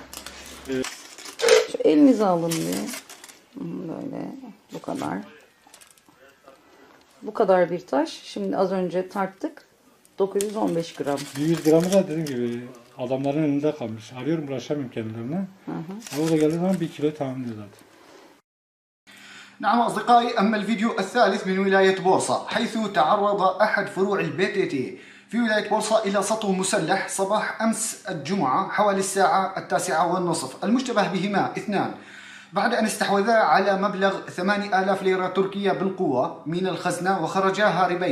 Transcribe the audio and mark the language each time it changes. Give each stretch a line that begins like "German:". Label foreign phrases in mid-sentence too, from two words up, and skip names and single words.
Turkish: Şu elinize alın diyor. Böyle bu kadar. Bu kadar bir taş. Şimdi az önce tarttık. 915 gram. 100 gramı da dediğim gibi adamların elinde kalmış. Arıyorum, ulaşamıyorum kendilerine. Ama o da geldiği zaman 1 kilo tamam diyor zaten.
Arabic: نعم أصدقائي، أما الفيديو الثالث من ولاية بورصة، حيث تعرض أحد فروع البي في ولاية بورصة إلى سطو مسلح صباح أمس الجمعة حوالي الساعة 9:30. المشتبه بهما 2 بعد أن استحوذا على مبلغ 8000 ليرة تركية بالقوة من الخزنة وخرجا هاربين.